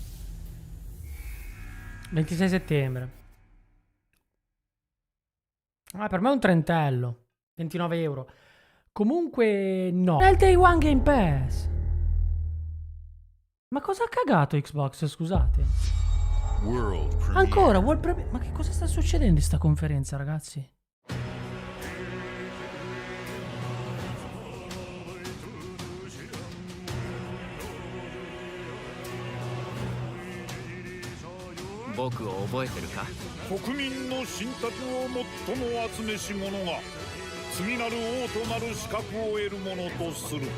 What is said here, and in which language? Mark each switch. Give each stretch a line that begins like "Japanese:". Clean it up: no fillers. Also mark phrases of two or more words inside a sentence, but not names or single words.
Italian: ...26 settembre... Per me è un trentello. 29 euro. Comunque no. È il Day One Game Pass. Ma cosa ha cagato Xbox, scusate? Ancora World Premiere. Ma che cosa sta succedendo in sta conferenza, ragazzi?
Japanese: Boku 覚えてるか？国民の信託を最も集めし者が次なる王となる資格を得るものとする。